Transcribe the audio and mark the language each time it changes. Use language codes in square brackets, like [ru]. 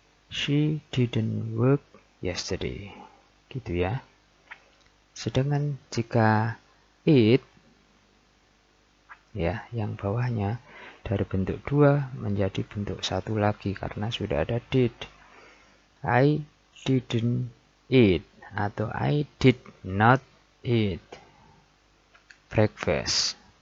[en] She didn't work yesterday. [id] Gitu ya. Sedangkan jika it, ya, yang bawahnya dari bentuk 2 menjadi bentuk 1 lagi karena sudah ada did. [en] I didn't eat atau I did not eat breakfast.